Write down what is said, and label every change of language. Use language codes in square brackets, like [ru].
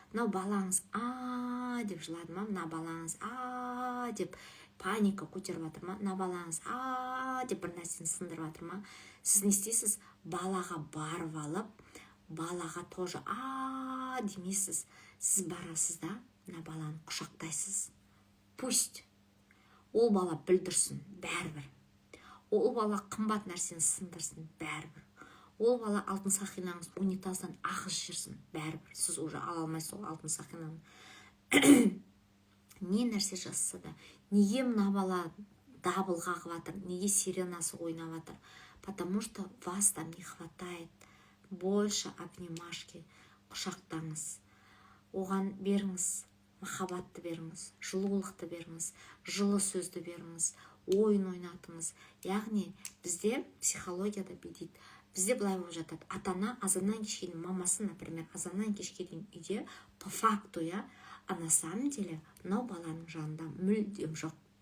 [kk] Мынау балаңыз деп жылады ма, мына балаңыз деп паника көтеріп жатыр ма, мына балаңыз деп бір нәрсені сындырып жатыр ма, сіз не істейсіз? Балаға барып алып, балаға тоже демейсіз. Сіз барасыз да, мына баланы құшақтайсыз. Пусть ол бала бүлдірсін, бәрібір. Ол бала қымбат нәрсені сындырсын, бәрібір. Ол бала алтын сақинаңыз унитаздан ағыз жүрсін, бәрібір. Сіз уже ала алмайсыз ол алтын сақинаны. Не нәрсе жасаса да, неге мына бала дабыл қағып жатыр, неге сиренасы ойнап жатыр? [ru] Потому что вас там не хватает. Больше обнимашки, [kk] құшақтаңыз. Оған беріңіз, махаббатты беріңіз, жылулықты беріңіз, жылы сөзді беріңіз, ойын ойнатыңыз. Яғни бізде психологияда дейді, бізде былай болып жатады. Ата-ана азаннан кешке дейін, мамасы, например, азаннан кешке дейін үйде, [ru] по факту, а на самом деле [kk] мынау баланың жанында мүлдем жоқ.